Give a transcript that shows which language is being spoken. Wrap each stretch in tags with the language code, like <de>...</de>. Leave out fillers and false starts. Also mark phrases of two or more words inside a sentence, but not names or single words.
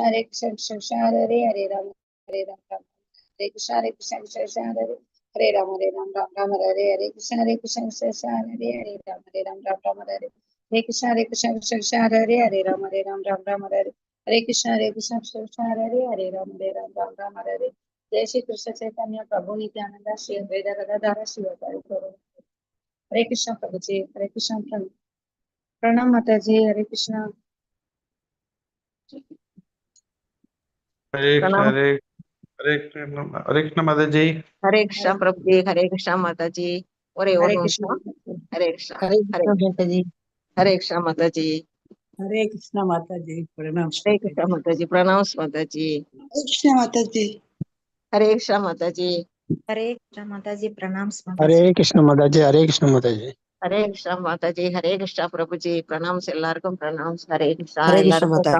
<sa>कृष्ण हरे हरे राम राम हरे कृष्ण कृष्ण हरे हरे राम राम हरे हरे कृष्ण कृष्ण हरे हरे राम राम हरे हरे कृष्ण कृष्ण हरे हरे राम राम हरे हरे कृष्ण कृष्ण हरे हरे राम राम हरे</sa> <hi>जय श्री कृष्ण चैतन्य प्रभु नित्यानंद श्री अद्वैत गदाधर शिवकारि गौरव हरे कृष्ण प्रभु जी हरे कृष्ण प्रणाम माता जी हरे कृष्ण हरे प्रणाम। हरे हरे कृष्ण माता जी। हरे कृष्ण प्रभु जी, हरे कृष्ण माता जी।</hi> <ta>ஒரே ஒரு</ta> <hi>हरे कृष्ण நிமிஷம். हरे कृष्ण हरे हरे कृष्ण माता जी। हरे कृष्ण माता जी। हरे कृष्ण माता जी। प्रणाम हरे कृष्ण माता जी। प्रणाम माता जी। कृष्ण माता जी। हरे कृष्ण माता जी। हरे कृष्ण माता जी। प्रणाम माता हरे जी। कृष्ण माता जी। हरे कृष्ण माता जी। हरे कृष्ण माता जी। हरे कृष्ण प्रभु जी। प्रणाम எல்லாருக்கும் प्रणाम. हरे कृष्ण हरे कृष्ण எல்லாருக்கும் माता।</hi>